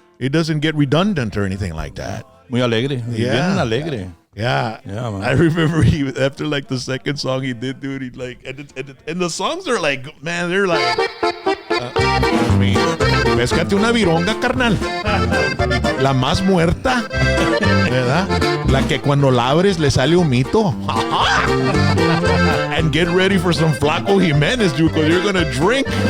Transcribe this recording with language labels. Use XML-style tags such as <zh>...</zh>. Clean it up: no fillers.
<en>It doesn't get redundant or anything like that.</en> <es>Muy alegre.</es> <en>Yeah.</en> <es>Bien alegre.</es> <en>Yeah, man. I remember after like the second song he did, dude. He like, and the songs are like, man, they're like,</en> <es>péscate una vironga, carnal. La más muerta, ¿verdad? La que cuando la abres le sale humito.</es> <en>And get ready for some Flaco Jimenez, dude, because you're gonna drink.</en>